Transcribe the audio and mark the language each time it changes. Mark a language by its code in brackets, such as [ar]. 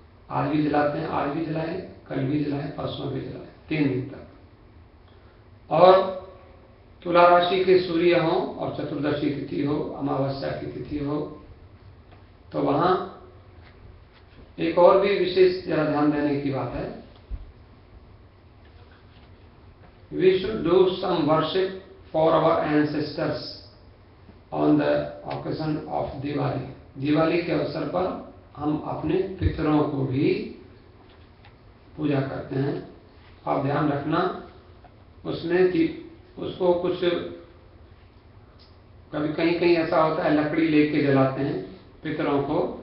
[hi] आज भी जलाते हैं, आज भी जलाएं, कल भी जलाएं, परसों भी जलाएं, 3 दिन तक। और तुला राशि के सूर्य हो और चतुर्दशी तिथि हो, अमावस्या की तिथि हो, तो वहाँ एक और भी विशेष जरा ध्यान देने की बात है। [en] We should do some worship for our ancestors on the occasion of Diwali. [hi] Diwali के अवसर पर हम अपने पितरों को भी पूजा करते हैं। आप ध्यान रखना, उसमें उसको कुछ कभी कहीं कहीं ऐसा होता है लकड़ी लेके जलाते हैं पितरों को।